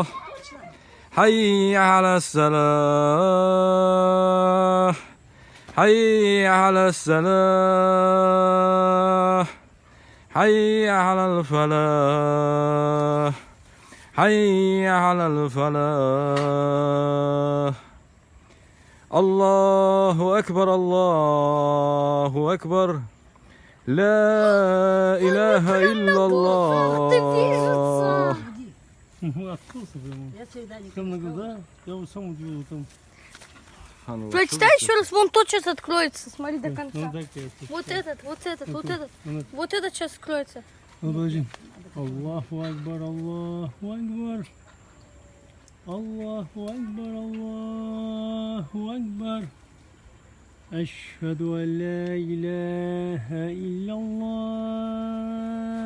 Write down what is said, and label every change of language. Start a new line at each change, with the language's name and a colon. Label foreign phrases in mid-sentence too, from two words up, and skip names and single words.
Arabic: حي على الصلاة، حي على الصلاة، حي على الفلاح، حي على الفلاح. الله أكبر، الله أكبر، لا إله إلا الله.
Russian: Прочитай еще раз, вон тот сейчас откроется, смотри до конца. Вот этот, вот этот, вот этот. Вот этот сейчас откроется.
Arabic: الله أكبر، الله أكبر. الله أكبر، الله أكبر. أشهد أن لا إله إلا الله.